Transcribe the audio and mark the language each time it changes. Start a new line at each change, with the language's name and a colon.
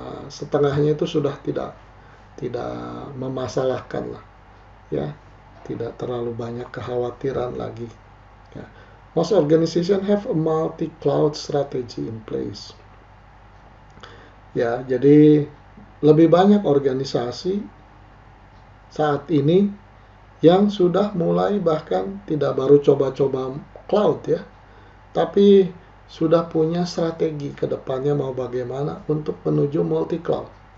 Indonesian: Setengahnya itu sudah tidak memasalahkan lah, ya, tidak terlalu banyak kekhawatiran lagi, ya.
English: Most organizations have a multi-cloud strategy in place.
Indonesian: Ya, jadi lebih banyak organisasi saat ini yang sudah mulai bahkan tidak baru coba-coba cloud, ya, tapi sudah punya strategi ke depannya mau bagaimana untuk menuju multi-cloud.